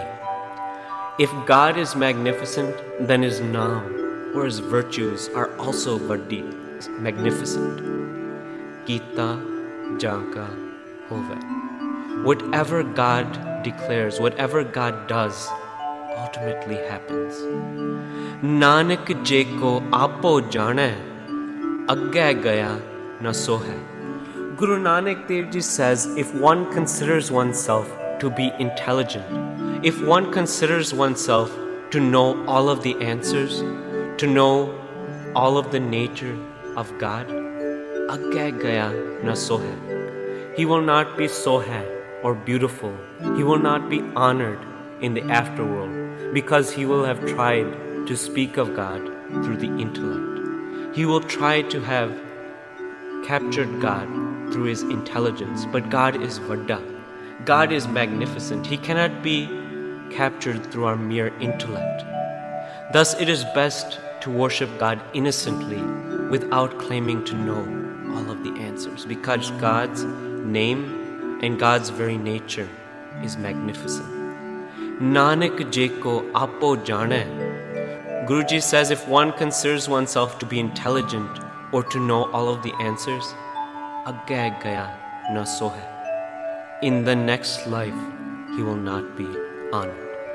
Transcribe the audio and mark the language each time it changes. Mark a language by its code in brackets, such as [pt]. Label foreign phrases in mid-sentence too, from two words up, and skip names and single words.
[en] If God is magnificent, then his Naam or his virtues are also Vaddi, magnificent. [pa] ਗਿਤਾ ਜਨਕਾ ਹੋਵੇ. [en] Whatever God declares, whatever God does, ultimately happens. [pa] ਨਾਨਕ ਜੇਕੋ ਆਪੋ ਜਾਣੈ, ਅਗੈ ਗਇਆ ਨ ਸੋਹੈ. [en] Guru Nanak Dev Ji says, if one considers oneself to be intelligent, if one considers oneself to know all of the answers, to know all of the nature of God, [pa] ਅਗੈ ਗਇਆ ਨ ਸੋਹੈ. [en] He will not be sohe or beautiful. He will not be honored in the afterworld, because he will have tried to speak of God through the intellect. He will try to have captured God through his intelligence, but God is Vadda. God is magnificent. He cannot be captured through our mere intellect. Thus, it is best to worship God innocently without claiming to know all of the answers, because God's name and God's very nature is magnificent. [pa] ਨਾਨਕ ਜੇਕੋ ਆਪੋ ਜਾਣੈ. [en] Guruji says if one considers oneself to be intelligent or to know all of the answers, [pa] ਅਗੈ ਗਇਆ ਨ ਸੋ ਹੈ. [en] In the next life, he will not be honored.